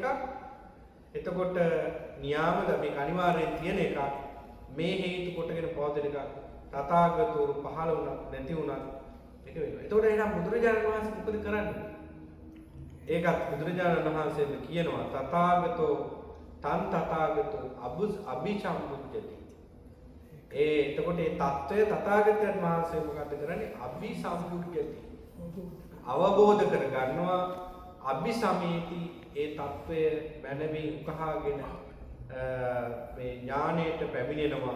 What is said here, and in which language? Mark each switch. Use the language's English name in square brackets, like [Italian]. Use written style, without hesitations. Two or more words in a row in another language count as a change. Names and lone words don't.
[Sinhala] එතකොට නියාමද මේක අනිවාර්යෙන් තියෙන එකක්. මේ හේතු කොටගෙන පවතින එකක්. තථාගතවරු පහළ වුණත් නැති වුණත් මේක වෙනවා. එතකොට එහෙනම් බුදුරජාණන් වහන්සේ මොකද කරන්නේ? ඒකත් බුදුරජාණන් වහන්සේම කියනවා [Pali] තථාගතෝ තන් තථාගතෝ අභිසම්බුද්ධති. [Sinhala] එතකොට මේ தত্ত্বය තථාගතයන් වහන්සේ මොකද කරන්නේ? අභිසම්බුද්ධති. අවබෝධ කර ගන්නවා අභිසමේති ඒ தত্ত্বය මනමින් උකහාගෙන මේ ඥාණයට පැමිණෙනවා.